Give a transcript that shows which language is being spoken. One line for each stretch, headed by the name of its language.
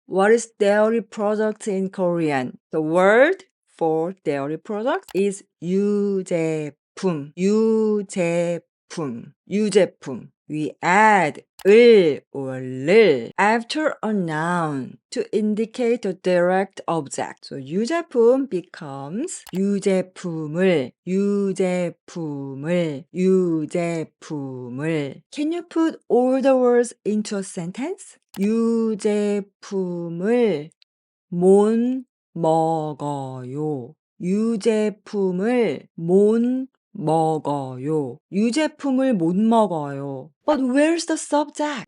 English: What is dairy product in Korean? The word for dairy product is 유제품.
Korean: 유제품. 유제품.
English: We add 을 or 를 after a noun to indicate a direct object. So 유제품 becomes 유제품을, 유제품을, 유제품을. Can you put all the words into a sentence?
Korean: 유제품을 못 먹어요. 유제품을 못 먹어요. 유제품을 못 먹어요.
English: But where's the subject?